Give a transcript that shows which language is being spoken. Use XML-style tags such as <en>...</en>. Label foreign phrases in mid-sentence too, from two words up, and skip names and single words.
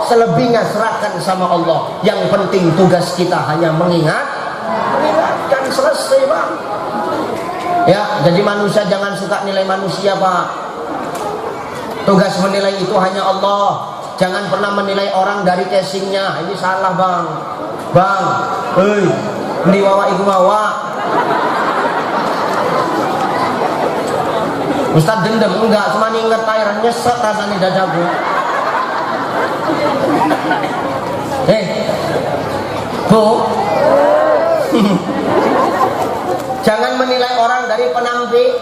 <id>Selebihnya serahkan sama Allah. Yang penting tugas kita hanya mengingatkan, selesai Pak. Ya, jadi manusia jangan suka nilai manusia Pak. Tugas menilai itu hanya Allah. Jangan pernah menilai orang dari casingnya. Ini salah bang. Bang, ini</id> <jv>wawa iku wawa.</jv> <id>Ustaz dendam enggak, cuma inget air nyesek rasanya dadaku. Bu, jangan menilai orang dari penampilan.</id>